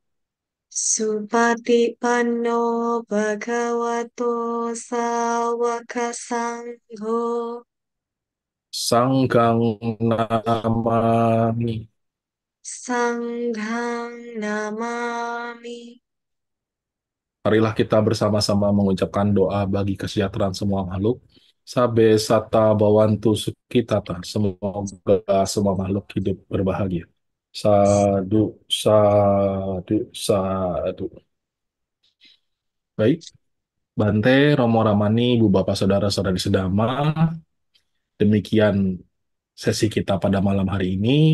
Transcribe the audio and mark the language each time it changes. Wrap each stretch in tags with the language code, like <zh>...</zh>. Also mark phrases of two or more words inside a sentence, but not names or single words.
<pi>Supatipanno Bhagavato Sawaka Sangho, Sanggang Namami. Sanghang Namami.</pi> <id>Marilah kita bersama-sama mengucapkan doa bagi kesejahteraan semua makhluk.</id> <pi>Sabe sata bawantu sukitata.</pi> <id>Semoga semua makhluk hidup berbahagia.</id> <pi>Sadu, sadu, sadu.</pi> <id>Baik, Bante, Romo Ramani, Ibu Bapak Saudara-saudari sedama, demikian sesi kita pada malam hari ini.</id>